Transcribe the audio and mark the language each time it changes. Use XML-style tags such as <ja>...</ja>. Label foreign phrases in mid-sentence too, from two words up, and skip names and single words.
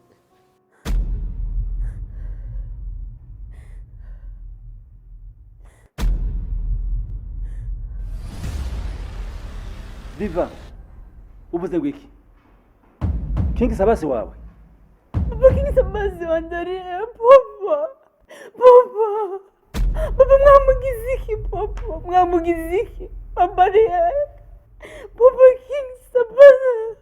<rn>Viva, uvuze gwiki? King Sabasi wawe? Papa, King Sabasi wanje ari he? Papa, mwamugiziki papa, mwamugiziki. Papa ari he? Papa, King Sabasi.</rn>